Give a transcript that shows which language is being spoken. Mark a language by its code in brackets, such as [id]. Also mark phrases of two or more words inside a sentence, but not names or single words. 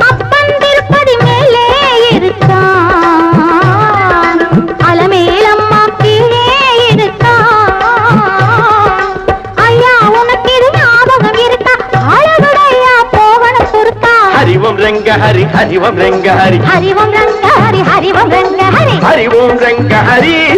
[ta] அப்பன் திருப்பதி மேலே இருக்கான் அலமேலம்மா கீழே இருக்கான் ஐயா உனக்கு இது ஞாபகம் இருக்கா அழகுடையா போகணும் பொறுத்தா ஹரிவம் ரெங்க ஹரி ஹரிவம் ரெங்க ஹரி हरि ओम रंग हरि हरि ओम रंग हरि ஹரிவோம் ரெங்க ஹரி